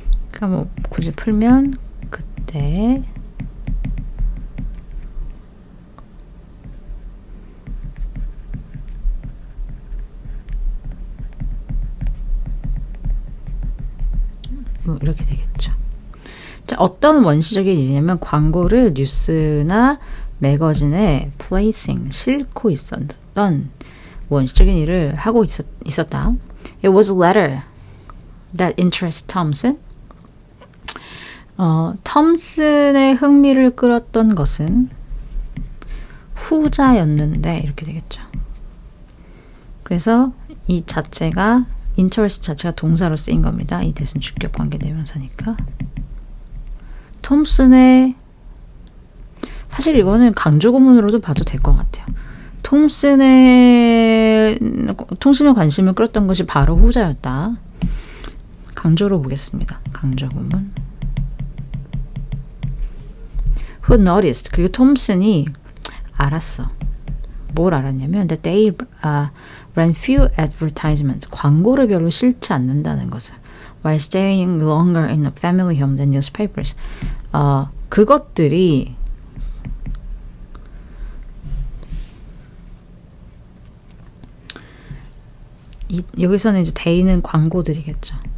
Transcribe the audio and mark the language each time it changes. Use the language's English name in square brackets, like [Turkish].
[Korean] 그러니까 뭐 굳이 풀면 그때 뭐 이렇게 되겠죠. 어떤 원시적인 일이냐면 광고를 뉴스나 매거진에 [English] placing, [Korean] 싣고 있었던 원시적인 일을 하고 있었다. [English] It was a letter that interested Thompson. [Korean] 톰슨의 흥미를 끌었던 것은 후자였는데 이렇게 되겠죠. 그래서 이 자체가 interest 자체가 동사로 쓰인 겁니다. 이 대신 주격 관계 대명사니까. 톰슨의 사실 이거는 강조 구문으로도 봐도 될 것 같아요. 톰슨의 관심을 끌었던 것이 바로 후자였다. 강조로 보겠습니다. 강조 구문. [English] Who noticed? [Korean] 그리고 톰슨이 알았어. 뭘 알았냐면 [English] that they ran few advertisements. [Korean] 광고를 별로 싫지 않는다는 것을. [English] While staying longer in a family home than newspapers. [Korean] 그것들이 여기서는 이제 they는 광고들이겠죠.